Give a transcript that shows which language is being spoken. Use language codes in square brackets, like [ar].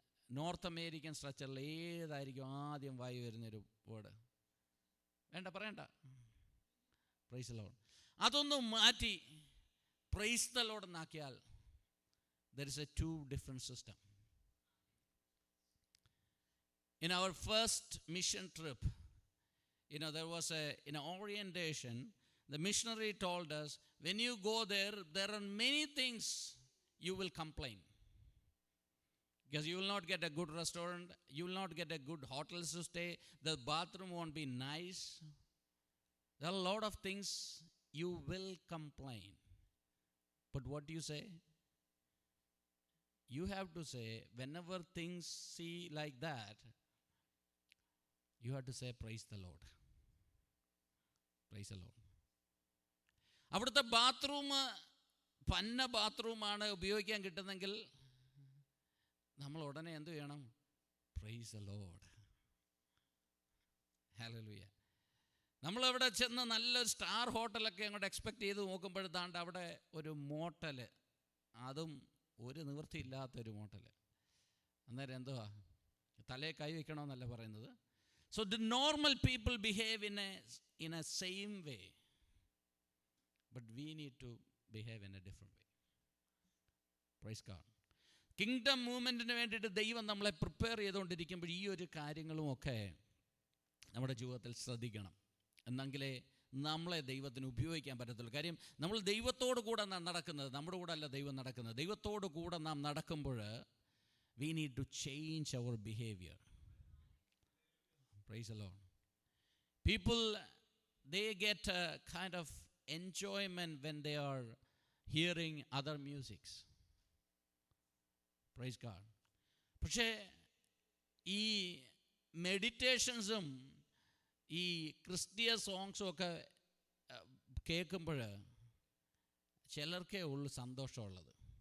[ml] North American സ്ട്രക്ചറിൽ ഏതായിരിക്കും ആദ്യം വായി വരുന്നൊരു വേർഡ്? വേണ്ട, പറയണ്ട. [en] Praise the lord. [ml] അതൊന്നും മാറ്റി [en] praise the lord [ml] എന്നാക്കിയാൽ [en] there is a two different system. In our first mission trip, there was an orientation. The missionary told us, when you go there, there are many things you will complain. Because you will not get a good restaurant, you will not get a good hotels to stay, the bathroom won't be nice. There are a lot of things you will complain. But what do you say? You have to say, whenever things see like that, you have to say, praise the Lord. Praise the Lord. [ml] അവിടുത്തെ bathroom പന്ന ബാത്റൂമാണ് ഉപയോഗിക്കാൻ കിട്ടുന്നെങ്കിൽ നമ്മൾ ഉടനെ എന്ത് ചെയ്യണം? [en] Praise the lord. [ml] Hallelujah. നമ്മളവിടെ ചെന്ന് നല്ലൊരു സ്റ്റാർ ഹോട്ടലൊക്കെ അങ്ങോട്ട് എക്സ്പെക്റ്റ് ചെയ്ത് നോക്കുമ്പോഴത്താണ്ട് അവിടെ ഒരു മോട്ടൽ, അതും ഒരു നിവൃത്തിയില്ലാത്തൊരു മോട്ടൽ. അന്നേരം എന്തുവാ? തലയെ കൈ വയ്ക്കണമെന്നല്ല പറയുന്നത്. [en] So the normal people behave in a same way, but we need to behave in a different way. Praise God. [ml] Kingdom മൂവ്മെൻറ്റിന് വേണ്ടിയിട്ട് ദൈവം നമ്മളെ പ്രിപ്പയർ ചെയ്തുകൊണ്ടിരിക്കുമ്പോൾ ഈ ഒരു കാര്യങ്ങളുമൊക്കെ നമ്മുടെ ജീവിതത്തിൽ ശ്രദ്ധിക്കണം. എന്നെങ്കിലേ നമ്മളെ ദൈവത്തിന് ഉപയോഗിക്കാൻ പറ്റത്തുള്ളൂ. കാര്യം നമ്മൾ ദൈവത്തോടു കൂടെ നാം നടക്കുന്നത്, നമ്മുടെ കൂടെ അല്ല ദൈവം നടക്കുന്നത്. ദൈവത്തോടു കൂടെ നാം നടക്കുമ്പോൾ [en] we need to change our behavior. Praise the Lord. People, they get a kind of enjoyment when they are hearing other musics. Praise God. [ml] പക്ഷേ ഈ മെഡിറ്റേഷൻസും ഈ ക്രിസ്തീയ സോങ്സും ഒക്കെ കേൾക്കുമ്പോൾ ചിലർക്കേ ഉള്ളു സന്തോഷമുള്ളത്.